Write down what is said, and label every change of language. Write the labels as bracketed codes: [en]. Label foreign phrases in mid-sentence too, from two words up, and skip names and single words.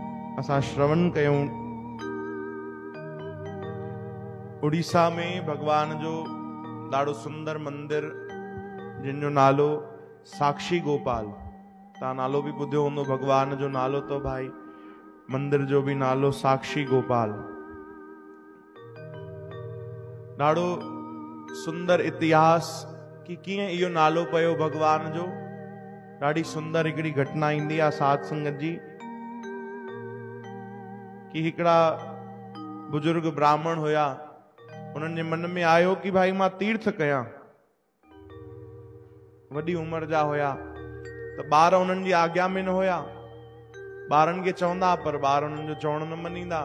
[sd] असां श्रवण कयूं। उड़ीसा में भगवान जो ॾाढो सुंदर मंदिर जिन जो नालो साक्षी गोपाल। तव्हां नालो बि ॿुधियो हूंदो, भगवान जो नालो तो भाई, मंदिर जो भी नालो साक्षी गोपाल। ॾाढो सुंदर इतिहास कि कीअं इहो नालो पयो भगवान जो। ॾाढी सुंदर हिकिड़ी घटना ईंदी आहे साध संगत जी कि हिकिड़ा बुजुर्ग ब्राह्मण हुया, उन्हनि जे मन में आयो कि भाई मां तीर्थ कयां। वॾी उमिरि जा हुया त ॿार उन्हनि जी आज्ञा में न हुया, ॿारनि खे चवंदा पर ॿार उन्हनि जो चवण न मञींदा।